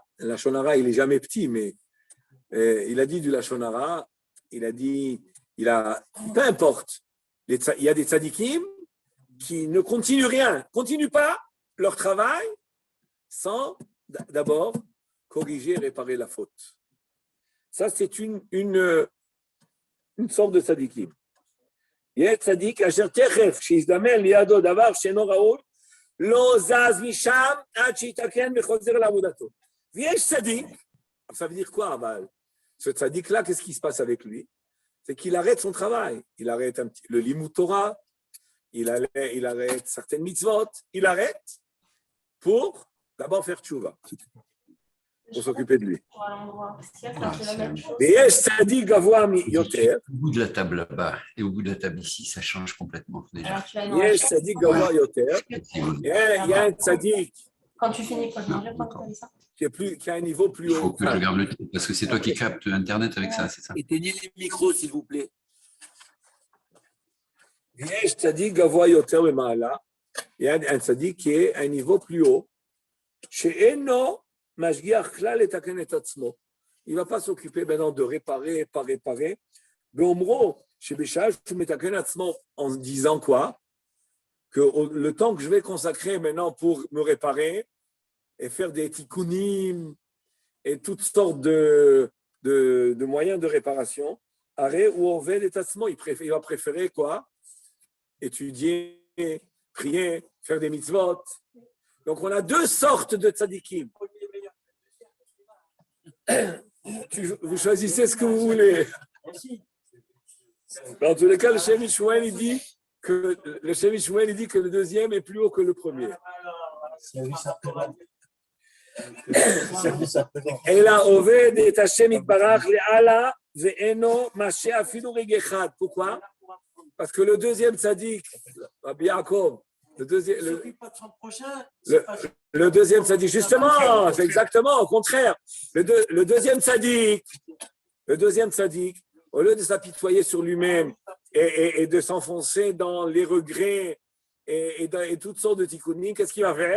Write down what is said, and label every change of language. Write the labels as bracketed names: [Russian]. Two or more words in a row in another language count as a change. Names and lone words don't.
[French] Le [Hebrew] לשון הרע, [French] il n'est jamais petit, mais il a dit du [Hebrew] לשון הרע, [French] peu importe. Il y a des tzadikim qui ne continuent pas leur travail sans d'abord corriger et réparer la faute. Ça, c'est une sorte de tzadikim. [Hebrew] יש צדיק אשר תכף שיזדמן לידו דבר שאינו ראוי, לא זז משם עד שיתקן וחוזר לעבודתו. ויש צדיק, [French] ça veut dire quoi, אבל? Ce tzaddik-là, qu'est-ce qui se passe avec lui? C'est qu'il arrête son travail. Il arrête le [Hebrew] לימוד תורה, [French] il arrête certaines mitzvot, il arrête pour d'abord faire tchouva, pour s'occuper de lui. [Hebrew] Et יש צדיק גבוה יותר. [French] Au bout de la table là-bas et au bout de la table ici, ça change complètement déjà. [Hebrew] יש צדיק גבוה יותר. [French] Il y a un tzaddik. Quand tu finis pour manger, qui a un niveau plus Il haut. faut que je regarde le titre parce que c'est toi qui captes Internet avec ça, c'est ça? Éteignez les micros, s'il vous plaît. [Hebrew] יש צדיק גבוה יותר במעלה, [French] il y a un צדיק qui est un niveau plus haut, [Hebrew] שאינו משגיח כלל לתקן את עצמו. [French] Il ne va pas s'occuper maintenant de réparer, pas réparer. [Hebrew] באומרו שבשעה שהוא מתקן עצמו [French] en disant quoi? Que le temps que je vais consacrer maintenant pour me réparer et faire des tikkunim et toutes sortes de moyens de réparation, arrêt ou oved et tatsmo, il va préférer quoi? Étudier, prier, faire des mitzvot. Donc on a deux sortes de tzadikim. Vous choisissez ce que vous voulez. Dans tous les cas, le Shem Mishmuel, il dit que le deuxième est plus haut que le premier. [Hebrew] אלא עובד את השם יתברך לאללה ואינו משה אפילו רגע אחד. [French] Pourquoi? Parce que le deuxième tzaddik, Rabbi Yaakov, le deuxième tzaddik, justement, c'est exactement au contraire. Le deuxième tzaddik, au lieu de s'apitoyer sur lui-même et de s'enfoncer dans les regrets et toutes sortes de tikkunim, qu'est-ce qu'il va faire?